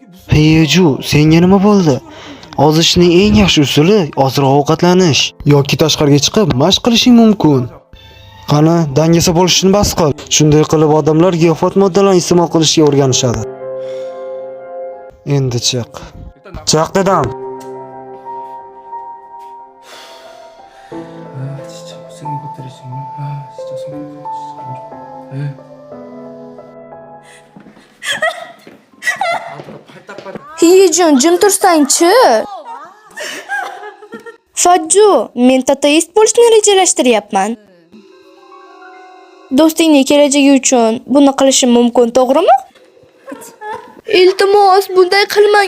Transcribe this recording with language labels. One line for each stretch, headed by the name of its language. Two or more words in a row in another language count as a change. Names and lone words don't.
Uzbek: Heyeju, senga nima bo'ldi? Ozishning eng yaxshi usuli ozroq ovqatlanish yoki tashqariga chiqib mashq qilishing mumkin. Qani, dangasa bo'lishni bas qil. Shunday qilib odamlar giyohvand moddalarni iste'mol qilishga o'rganishadi. Endi chiq. Chiq dedim.
Korean: 진짜 못생긴 것들이 정말 진짜 성격도 진짜 안 좋아.
Uzbek: Hiyejun, jim tursang-chi. Fajju, men tatoist bo'lishni rejalashtiryapman. Do'stingning kelajagi uchun buni qilishim mumkin, to'g'rimi? Iltimos, bunday qilmang.